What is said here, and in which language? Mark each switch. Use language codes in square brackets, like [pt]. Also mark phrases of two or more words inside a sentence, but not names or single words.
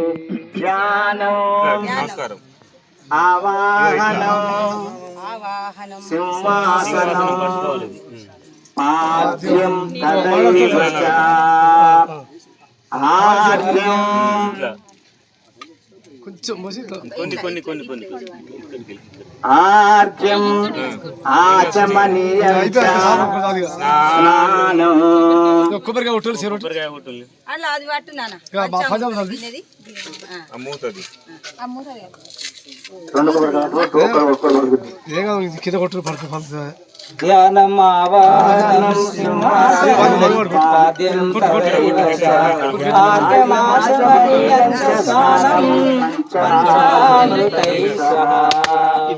[sa] ज्ञानं आवाहनं सिंहासनं पाद्यं तदैव च आद्यं आर्यं आचमनीयं च स्नानं [te] కొబ్బరికాయ కొట్టాలి కొబ్బరికాయ కొట్టాలి అట్లా అది పట్టు నాన్న అమ్ముతుంది కింద కొట్టు పడుతుంది [sa] ధ్యానం ఆవాహనం సింహాసనం పాద్యం తదైవ చ ఆర్యమాచమనీయం చ స్నానం పంచామృతైః సహ